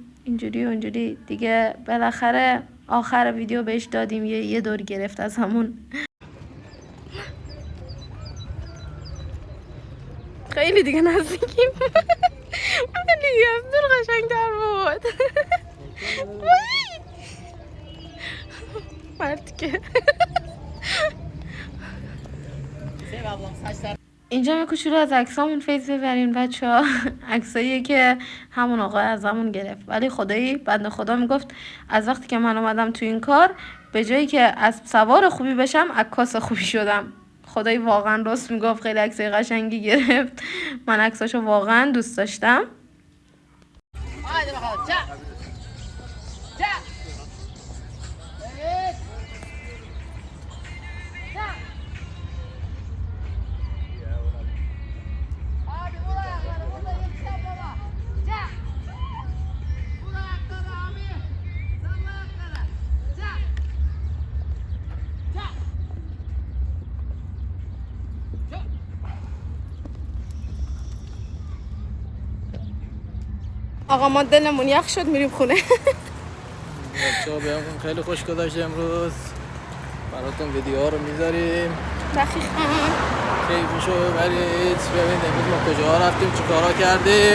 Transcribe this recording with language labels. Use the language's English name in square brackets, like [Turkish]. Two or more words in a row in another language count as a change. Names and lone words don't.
[Persian] اینجوری و اونجوری دیگه بالاخره آخر ویدیو بهش دادیم، یه دور گرفت از همون. خیلی دیگه نزدیکیم. خیلی از دور قشنگ‌تر بود. مرد که [Turkish] Sev ablam saçlar. [Persian] اینجا یه کوچولو از عکسامون فیض ببرین بچه‌ها. عکسایی که همون آقا ازمون گرفت. ولی خدایی بنده خدا میگفت از وقتی که من اومدم تو این کار به جایی که از سوار خوبی بشم عکاس خوبی شدم. خدای واقعا راست میگفت، خیلی عکسای قشنگی گرفت. من عکساشو واقعا دوست داشتم. [Turkish] Haydi bakalım. Çak. Çak. Evet. Çak. Abi vur ayakları. Burada yetişen baba. Çak. Vur ayakları abi. Salla ayakları. Çak. Çak. Çak. [Persian] آقا ما دلمون یخ شد میریم خونه. بچه‌ها بهمون خیلی خوش گذشت امروز. براتون ویدیوها رو میذاریم. دقیقاً. کیفشو برید ببینید امروز ما کجاها رفتیم چیکارا کردیم.